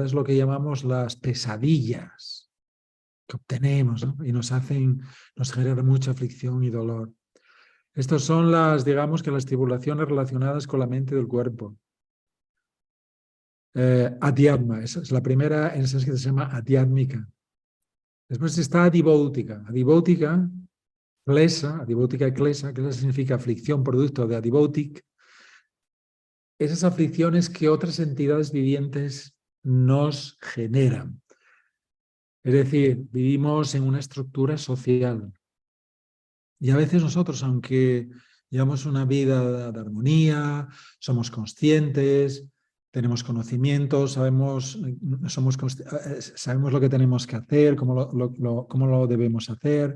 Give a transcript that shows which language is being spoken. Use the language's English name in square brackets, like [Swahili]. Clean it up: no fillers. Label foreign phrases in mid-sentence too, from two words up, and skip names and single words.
[Spanish] Es lo que llamamos las pesadillas que obtenemos, ¿no? Y nos generan mucha aflicción y dolor. Estas son digamos que las tribulaciones relacionadas con la mente y el cuerpo. Adhyatma, esa es la primera, en sánscrito se llama adhyátmica. Después está adibótica. [Sanskrit] आधिभौतिक क्लेश, आधिभौतिक क्लेश, [Spanish] klesa significa aflicción, producto de adibótic. Esas aflicciones que otras entidades vivientes nos generan. Es decir, vivimos en una estructura social. Y a veces nosotros, aunque llevamos una vida de armonía, somos conscientes, tenemos conocimiento, sabemos lo que tenemos que hacer, cómo lo debemos hacer.